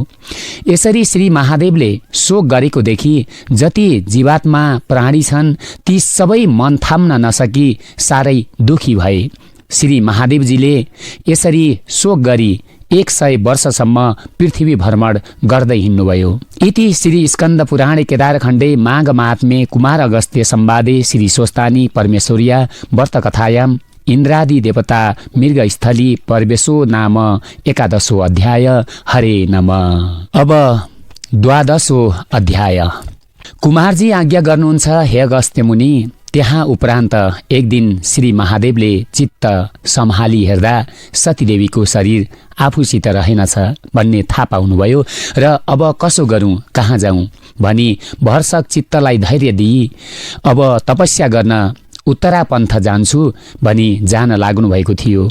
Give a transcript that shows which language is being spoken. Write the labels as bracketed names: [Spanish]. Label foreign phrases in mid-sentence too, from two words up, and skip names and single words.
[Nepali] यसरी श्री महादेवले शोक गरेको देखि जति जीवात्मा प्राणी छन् ती सबै मन थाम्न नसकी साह्रै दुखी भए। श्री महादेवजीले यसरी शोक गरी 100 वर्षसम्म पृथ्वी भ्रमण गर्दै हिँड्नुभयो। [Sanskrit] इति श्री स्कन्द पुराणे केदारखण्डे माघ महात्म्ये कुमार अगस्त्य संवादे श्री स्वस्तानी परमेश्वर्या व्रतकथायां इन्द्रादि देवता मृगस्थली प्रवेशो नाम 11औं अध्याय। हरे नम। [Nepali] अब 12औं अध्याय। कुमारजी आज्ञा गर्नुहुन्छ हे अगस्त्य मुनि। त्यहाँ उपरान्त एक दिन श्री महादेवले चित्त सम्हाली हेर्दा सतीदेवीको शरीर आफूसित रहेनछ भन्ने थाहा पाउनुभयो र अब कसो गरौँ, कहाँ जाउँ भनी भरसक चित्तलाई धैर्य दिई अब तपस्या गर्न उत्तरापन्थ जान्छु भनी जान लाग्नु भएको थियो।